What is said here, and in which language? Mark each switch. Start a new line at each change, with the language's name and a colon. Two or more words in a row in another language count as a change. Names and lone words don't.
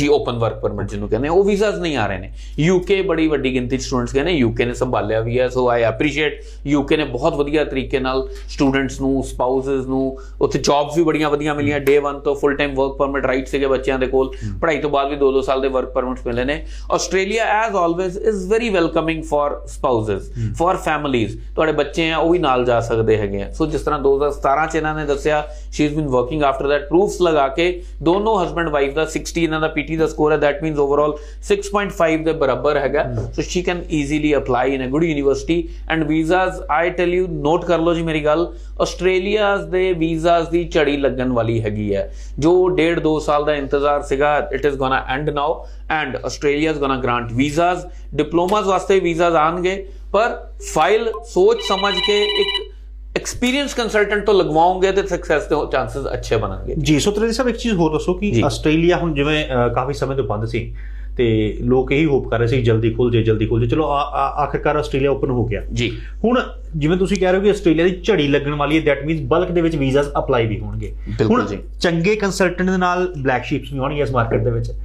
Punjabi: ਜੀ,
English: open work permit
Punjabi: ਜਿਹਨੂੰ ਕਹਿੰਦੇ, ਉਹ ਵੀਜ਼ਾਸ ਨਹੀਂ ਆ ਰਹੇ ਨੇ। ਯੂਕੇ ਬੜੀ ਵੱਡੀ ਗਿਣਤੀ 'ਚ ਸਟੂਡੈਂਟਸ ਗਏ ਨੇ, ਯੂਕੇ ਨੇ ਸੰਭਾਲਿਆ ਵੀ ਹੈ।
English: so I appreciate
Punjabi: ਯੂਕੇ ਨੇ ਬਹੁਤ ਵਧੀਆ ਤਰੀਕੇ ਨਾਲ ਸਟੂਡੈਂਟਸ ਨੂੰ, ਸਪਾਊਸਸ ਨੂੰ, ਉੱਥੇ ਜੌਬਸ ਵੀ ਬੜੀਆਂ ਵਧੀਆ ਮਿਲੀਆਂ। ਡੇ 1 ਤੋਂ
English: full time work permit right
Punjabi: ਸੀਗੇ ਬੱਚਿਆਂ ਦੇ ਕੋਲ, ਪੜ੍ਹਾਈ ਤੋਂ ਬਾਅਦ ਵੀ 2-2 ਸਾਲ ਦੇ
English: work permits
Punjabi: ਮਿਲੇ ਨੇ।
English: ਆਸਟ੍ਰੇਲੀਆ as always is very welcoming for spouses, for families।
Punjabi: ਤੁਹਾਡੇ ਬੱਚੇ ਆ ਉਹ ਵੀ ਨਾਲ ਜਾ ਸਕਦੇ ਹੈਗੇ ਆ। ਸੋ ਜਿਸ ਤਰ੍ਹਾਂ 2017 ਚ ਇਹਨਾਂ ਨੇ ਦੱਸਿਆ
English: she has been working after that,
Punjabi: proofs ਲਗਾ ਕੇ ਦੋਨੋਂ
English: husband wife
Punjabi: ਦਾ 60 ਇਹਨਾਂ ਦਾ ਪੀਟੀ ਦਾ ਸਕੋਰ ਹੈ,
English: that means overall 6.5
Punjabi: ਦੇ ਬਰਾਬਰ ਹੈਗਾ।
English: so she can easily apply in a good university and visas I tell you,
Punjabi: ਨੋਟ ਕਰ ਲਓ ਜੀ ਮੇਰੀ ਗੱਲ, ਆਸਟ੍ਰੇਲੀਆ ਦੇ ਵੀਜ਼ਾਸ ਦੀ ਝੜੀ ਲੱਗਣ ਵਾਲੀ ਹੈਗੀ ਹੈ। ਜੋ 1.5-2 ਸਾਲ ਦਾ ਇੰਤਜ਼ਾਰ ਸੀਗਾ,
English: it is gonna end now and Australia is gonna grant visas।
Hindi: डिप्लोमास वास्ते वीजाज आएंगे, पर फाइल सोच समझ के एक
English: experience consultant
Hindi: तो लगवाओगे तो सक्सेस के चांसेस अच्छे बनेंगे
Punjabi: ਜੀ। ਸੋ ਤ੍ਰਿਵੇਦੀ ਸਾਹਬ ਇੱਕ ਚੀਜ਼ ਹੋਰ ਦੱਸੋ ਕਿ ਆਸਟ੍ਰੇਲੀਆ ਹੁਣ ਜਿਵੇਂ ਕਾਫੀ ਸਮੇਂ ਤੋਂ ਬੰਦ ਸੀ ਤੇ ਲੋਕ ਇਹੀ ਹੋਪ ਕਰ ਰਹੇ ਸੀ ਜਲਦੀ ਖੁੱਲ ਜੇ। ਚਲੋ ਆਖਿਰਕਾਰ ਆਸਟ੍ਰੇਲੀਆ ਓਪਨ ਹੋ ਗਿਆ ਜੀ। ਹੁਣ ਜਿਵੇਂ ਤੁਸੀਂ ਕਹਿ ਰਹੇ ਹੋ ਕਿ ਆਸਟ੍ਰੇਲੀਆ ਦੀ ਝੜੀ ਲੱਗਣ ਵਾਲੀ ਹੈ,
English: that means
Punjabi: ਬਲਕ ਦੇ ਵਿੱਚ ਵੀਜ਼ਾਸ ਅਪਲਾਈ ਵੀ ਹੋਣਗੇ। ਹੁਣ ਚੰਗੇ ਕੰਸਲਟੈਂਟ ਦੇ ਨਾਲ
English: black sheeps
Punjabi: ਵੀ ਹੋਣਗੇ ਇਸ ਮਾਰਕੀਟ ਦੇ ਵਿੱਚ।